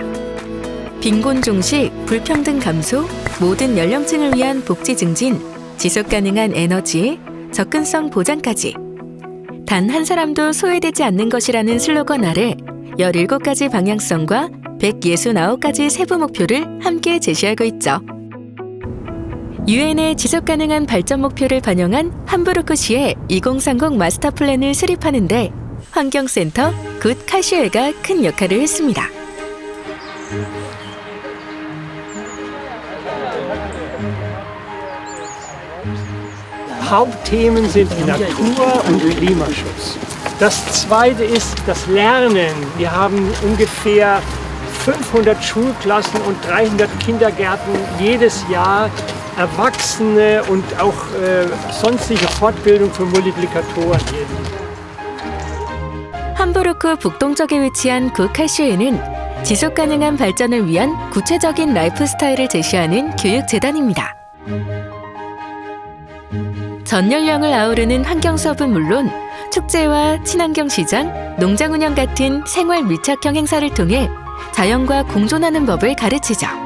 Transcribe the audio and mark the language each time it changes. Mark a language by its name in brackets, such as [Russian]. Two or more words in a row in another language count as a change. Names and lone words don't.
[Korean] 빈곤 종식, 불평등 감소, 모든 연령층을 위한 복지 증진, 지속가능한 에너지, 접근성 보장까지 단 한 사람도 소외되지 않는 것이라는 슬로건 아래 17가지 방향성과 169가지 세부 목표를 함께 제시하고 있죠. 유엔의 지속가능한 발전 목표를 반영한 함부르크시의 2030 마스터 플랜을 수립하는 데 환경센터 굿 카슈에가 큰 역할을 했습니다. [German] Hauptthemen sind Natur- und Klimaschutz. Das zweite ist das Lernen. Wir haben ungefähr 500 Schulklassen und 300 Kindergärten jedes Jahr, Erwachsene und auch sonstige Fortbildung für Multiplikatoren. [Korean] 함부르크 북동쪽에 위치한 굿카슈에는 지속가능한 발전을 위한 구체적인 라이프 스타일을 제시하는 교육재단입니다. 전 연령을 아우르는 환경 수업은 물론 축제와 친환경 시장, 농장 운영 같은 생활 밀착형 행사를 통해 자연과 공존하는 법을 가르치죠.